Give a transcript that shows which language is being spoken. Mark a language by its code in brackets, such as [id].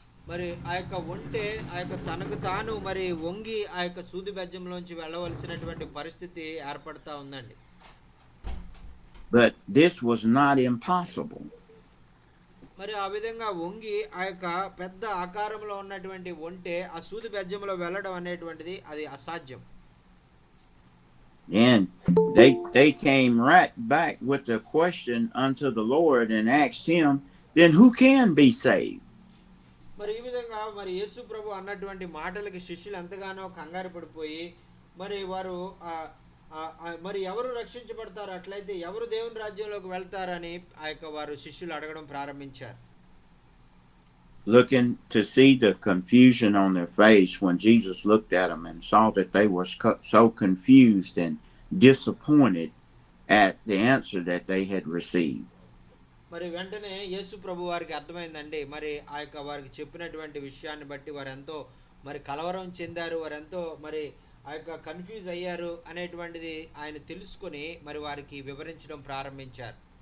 [te] మరి ఆ యొక్క ఒంటే ఆ యొక్క తనకు తాను మరి వంగి ఆ యొక్క సూది బెజ్జంలోంచి వెళ్ళవలసినటువంటి పరిస్థితి ఏర్పడతా ఉందండి. [en] But this was not impossible. [te] మరి ఆ విధంగా వంగి ఆ యొక్క పెద్ద ఆకారంలో ఉన్నటువంటి ఒంటే ఆ సూది బెజ్జంలో వెళ్ళడం అనేటువంటిది అది అసాధ్యం. [en] And they came right back with the question unto the Lord and asked him, then who can be saved? [te] మరి ఈ విధంగా మరి యేసు ప్రభు అన్నటువంటి మాటలకి శిష్యులు ఎంతగానో కంగారు పడిపోయి మరి వారు మరి ఎవరు రక్షించబడతారు, అట్లయితే ఎవరు దేవుని రాజ్యంలోకి వెళ్తారని ఆ యొక్క వారు శిష్యులు అడగడం ప్రారంభించారు. [en] Looking to see the confusion on their face when Jesus looked at them and saw that they were so confused and disappointed at the answer that they had received. [te] మరి వెంటనే యేసు ప్రభు వారికి అర్థమైందండి. మరి ఆ యొక్క వారికి చెప్పినటువంటి విషయాన్ని బట్టి వారు ఎంతో మరి కలవరం చెందారు, వారు ఎంతో మరి ఆ యొక్క కన్ఫ్యూజ్ అయ్యారు అనేటువంటిది ఆయన తెలుసుకొని మరి వారికి వివరించడం ప్రారంభించారు.